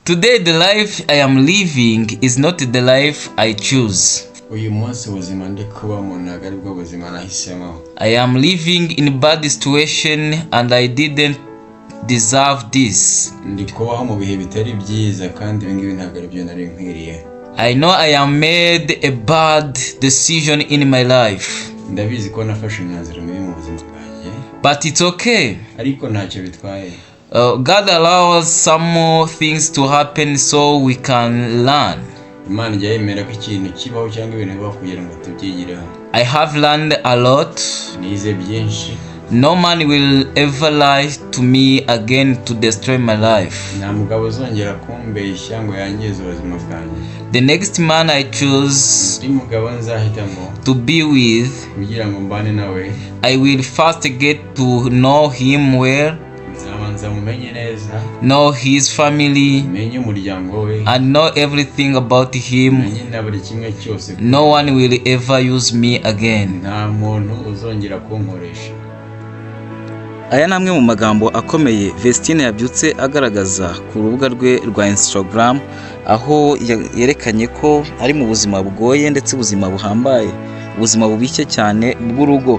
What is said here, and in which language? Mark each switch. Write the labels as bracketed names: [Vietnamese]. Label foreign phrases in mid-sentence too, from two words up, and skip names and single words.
[English] Today the life I am living is not the life I choose. [Kinyarwanda] Uyu munsi ubuzima ndi kubamo ntabwo ari bwo buzima nahisemo. [English] I am living in a bad situation and I didn't deserve this. [Kinyarwanda] Ndi kubaho mu bihe bitari byiza kandi ibingibi ntabwo ari byo nari nkwiriye. [English] I know I am made a bad decision in my life. [Kinyarwanda] Ndabizi ko nafashe imyanzuro mibi mu buzima bwanjye. [English] But it's okay. [Kinyarwanda] Ariko ntacyo bitwaye. [English] God allows some more things to happen so we can learn. [Kinyarwanda] Imana ijya yemera ko ikintu kibaho cyangwa ibintu bibaho kugira ngo tubyigireho. [English] I have learned a lot. [Kinyarwanda] Nize byinshi. [English] No man will ever lie to me again to destroy my life. [Kinyarwanda] Nta mugabo uzongera kumbeshya ngo yangize ubuzima bwanjye. [English] The next man I choose [Kinyarwanda] Undi mugabo nzahitamo [English] to be with, [Kinyarwanda] kugira ngo mbane nawe, [English] I will first get to know him well, [Kinyarwanda] nzabanza mumenye neza, [English] know his family, [Kinyarwanda] menye umuryango we, [English] and know everything about him. [Kinyarwanda] menye na buri kimwe cyose. [English] No one will ever use me again. [Kinyarwanda] Nta muntu uzongera kunkoresha. Aya ni amwe mu magambo akomeye Vestine yabyutse agaragaza ku rubuga rwe rwa Instagram, aho yerekanye ko ari mu buzima bugoye ndetse ubuzima buhambaye, ubuzima bubishye cyane bw'urugo.